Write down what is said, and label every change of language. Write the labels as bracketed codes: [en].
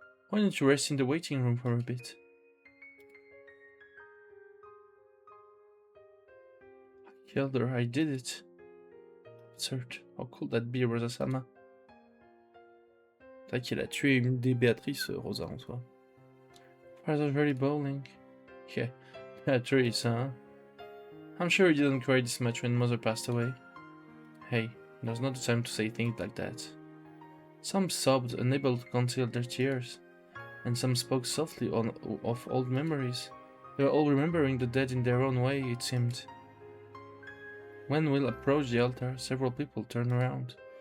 [en] Why don't you rest in the waiting room for a bit? I killed her, I did it. Absurd. How could that be, Rosa-sama? [fr] C'est vrai qu'il a tué une des Béatrices, Rosa, en soi. [en] Father's very bowling. Yeah, Beatrice, huh? I'm sure you didn't cry this much when Mother passed away. Hey, there's not the time to say things like that. Some sobbed, unable to conceal their tears, and some spoke softly of old memories. They were all remembering the dead in their own way, it seemed. When Will approached the altar, several people turned around.